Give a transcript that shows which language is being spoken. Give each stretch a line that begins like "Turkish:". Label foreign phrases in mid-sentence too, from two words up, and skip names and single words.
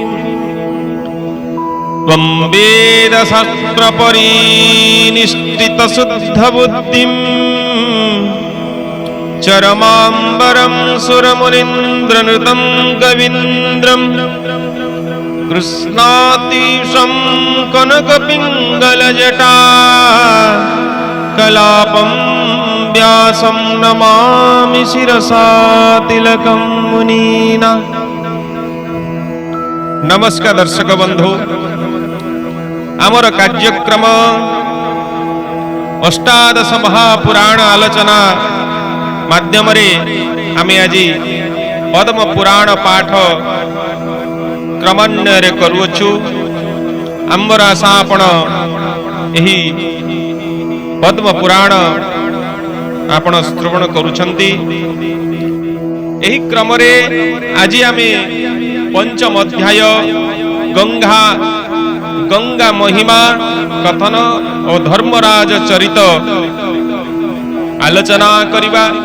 Sanskrit: त्वं वेदशास्त्रपरिनिष्ठितशुद्धबुद्धिं चरमाम्बरं सुरमुनीन्द्रनृतं कवीन्द्रं कृष्णातीशं कनकपिङ्गलजटा कलापं व्यासं नमामि शिरसा तिलकं मुनीना।
Odia: ନମସ୍କାର ଦର୍ଶକ ବନ୍ଧୁ, ଆମର କାର୍ଯ୍ୟକ୍ରମ ଅଷ୍ଟାଦଶ ମହାପୁରାଣ ଆଲୋଚନା ମାଧ୍ୟମ ଆମେ ଆଜି ପଦ୍ମ ପୁରାଣ ପାଠ କ୍ରମାନ୍ୱୟ କରୁଛୁ। ଆମର ଆଶା ଆପଣ ଏହି ପଦ୍ମ ପୁରାଣ ଆପଣ ଶ୍ରବଣ କରୁଛନ୍ତି। ଏହି କ୍ରମ ରେ ଆଜି ଆମେ ପଞ୍ଚମ ଅଧ୍ୟାୟ ଗଙ୍ଗା ମହିମା କଥନ ଓ ଧର୍ମରାଜ ଚରିତ ଆଲୋଚନା କରିବା।